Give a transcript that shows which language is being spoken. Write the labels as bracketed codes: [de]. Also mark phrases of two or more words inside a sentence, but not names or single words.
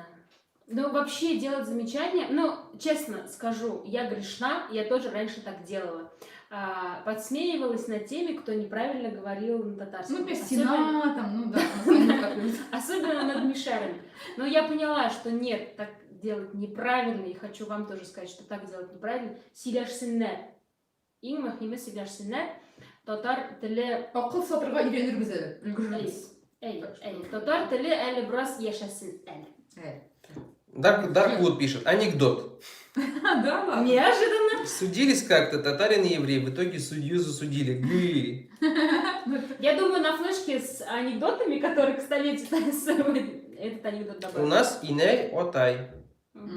[ru] Ну, вообще делать замечания, ну, честно скажу, я грешна, я тоже раньше так делала. Подсмеивалась над теми, кто неправильно говорил на татарском. Ну, например, Особенно- Сина, там, ну да, они так любят. Особенно над мишерами. Но я поняла, что нет, так делать неправильно, и хочу вам тоже сказать, что так делать неправильно. [tt] Силяшсиннер. Иң мөһиме силяшсиннер. Татар теле... Акыл сатырга үйренербез әле, өлгерербез. Татар теле әле бераз яшәсен әле. [ru] Дарквуд пишет, анекдот. Да, ладно. Неожиданно. Судились как-то татарин и еврей, в итоге судью засудили. Гы. Я думаю, на флешке с анекдотами, которые к столетию этот анекдот добавил. У нас Иней Отай. Мгм.